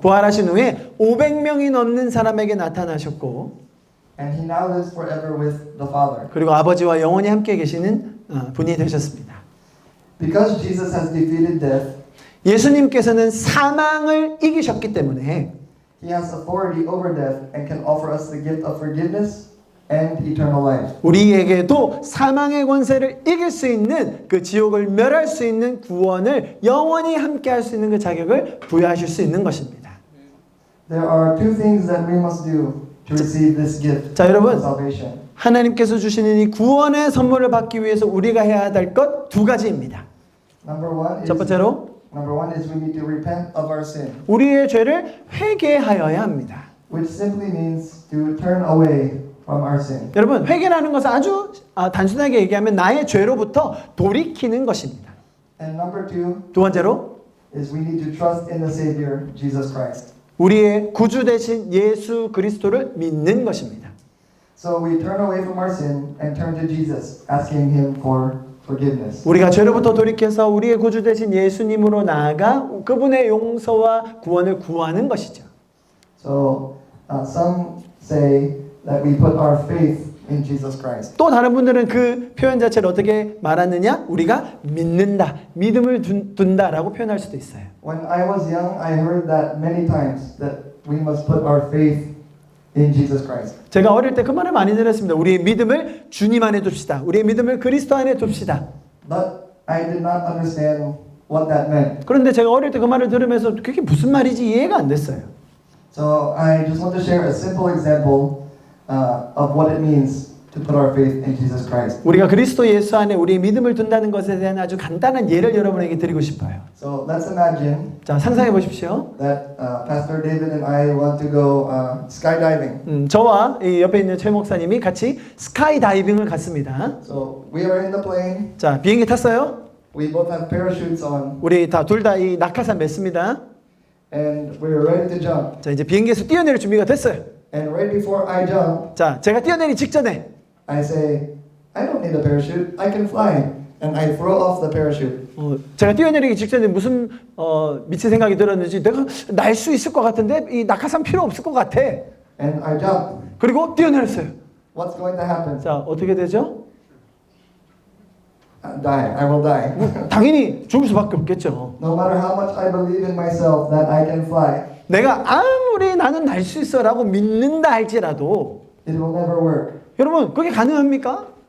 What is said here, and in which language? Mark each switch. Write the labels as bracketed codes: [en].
[ko] 부활하신 후에 500명이 넘는 사람에게 나타나셨고 [en] And He now lives forever with the Father. [ko] 그리고 아버지와 영원히 함께 계시는 분이 되셨습니다. [en] Because Jesus has defeated death, [ko] 예수님께서는 사망을 이기셨기 때문에 [en] He has authority over death and can offer us the gift of forgiveness and eternal life. [ko] 우리에게도 사망의 권세를 이길 수 있는 그 지옥을 멸할 수 있는 구원을 영원히 함께 할 수 있는 그 자격을 부여하실 수 있는 것입니다. [en] There are 2 things that we must do to receive this gift [ko] 자, 여러분. [en] of salvation. [ko] 하나님께서 주시는 이 구원의 선물을 받기 위해서 우리가 해야 될 것 2가지입니다. 첫 번째로 [en] Number one is we need to repent of our sin, [ko] 우리의 죄를 회개하여야 합니다. [en] which simply means to turn away from our sin. [ko] 여러분, 회개라는 것은 아주 단순하게 얘기하면 나의 죄로부터 돌이키는 것입니다. [en] And number two [ko] 두 번째로 [en] is we need to trust in the Savior, Jesus Christ. [ko] 우리의 구주 되신 예수 그리스도를 믿는 것입니다. [en] So we turn away from our sin and turn to Jesus, asking Him for forgiveness. [ko] 우리가 죄로부터 돌이켜서 우리의 구주 되신 예수님으로 나아가 그분의 용서와 구원을 구하는 것이죠. [en] So some say that we put our faith in Jesus Christ. [ko] 또 다른 분들은 그 표현 자체를 어떻게 말하느냐? 우리가 믿는다, 믿음을 둔다라고 표현할 수도 있어요. [en] When I was young, I heard that many times that we must put our faith in Jesus Christ. [ko] 제가 어릴 때 그 말을 많이 들었습니다. 우리의 믿음을 주님 안에 둡시다. 우리의 믿음을 그리스도 안에 둡시다. [en] But I did not understand what that meant. [ko] 그런데 제가 어릴 때 그 말을 들으면서 그게 무슨 말인지 이해가 안 됐어요. [en] So I just want to share a simple example of what it means to put our faith in Jesus Christ. [ko] 우리가 그리스도 예수 안에 우리의 믿음을 둔다는 것에 대한 아주 간단한 예를 여러분에게 드리고 싶어요. [en] So let's imagine [ko] 자, 상상해 보십시오. [en] that Pastor David and I want to go skydiving. [ko] 저와 이 옆에 있는 최 목사님이 같이 스카이 다이빙을 갔습니다. [en] So we are in the plane. [ko] 자, 비행기 탔어요. [en] We both have parachutes on, [ko] 우리 둘 다 이 낙하산 맸습니다. [en] and we are ready to jump. [ko] 자, 이제 비행기에서 뛰어내릴 준비가 됐어요. [en] And right before I jump, [ko] 자, 제가 뛰어내리기 직전에 [en] I say, I don't need a parachute. I can fly. And I throw off the parachute. [ko] 제가 뛰어내리기 직전에 무슨 미친 생각이 들었는지 내가 날 수 있을 것 같은데 이 낙하산 필요 없을 것 같아. [en] And I jumped. [ko] 그리고 뛰어내렸어요. [en] What's going to happen? [ko] 자, 어떻게 되죠? [en] Die. I will die. [ko] 당연히 죽을 수밖에 없겠죠. [en] No matter how much I believe in myself that I can fly, [ko] 내가 아무리 나는 날 수 있어라고 믿는다 할지라도 [en] it will never work. [ko] 여러분, 그게 가능합니까?